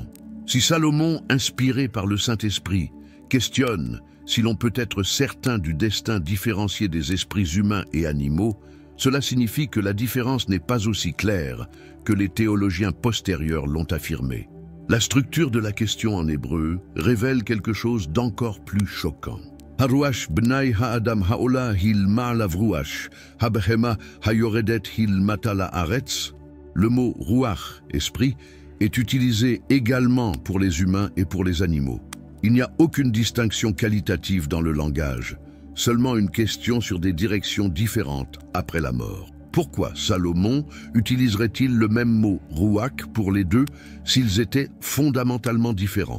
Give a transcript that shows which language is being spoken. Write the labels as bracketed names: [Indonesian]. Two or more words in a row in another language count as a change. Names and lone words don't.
[French] Si Salomon, inspiré par le Saint-Esprit, questionne si l'on peut être certain du destin différencié des esprits humains et animaux, cela signifie que la différence n'est pas aussi claire que les théologiens postérieurs l'ont affirmé. La structure de la question en hébreu révèle quelque chose d'encore plus choquant. [Hebrew] הרוח בני האדם העולה היא למעלה רוח הבהמה הירדת היא למטה ארץ. [French] Le mot ruach, esprit, est utilisé également pour les humains et pour les animaux. Il n'y a aucune distinction qualitative dans le langage, seulement une question sur des directions différentes après la mort. Pourquoi Salomon utiliserait-il le même mot « ruach » pour les deux s'ils étaient fondamentalement différents?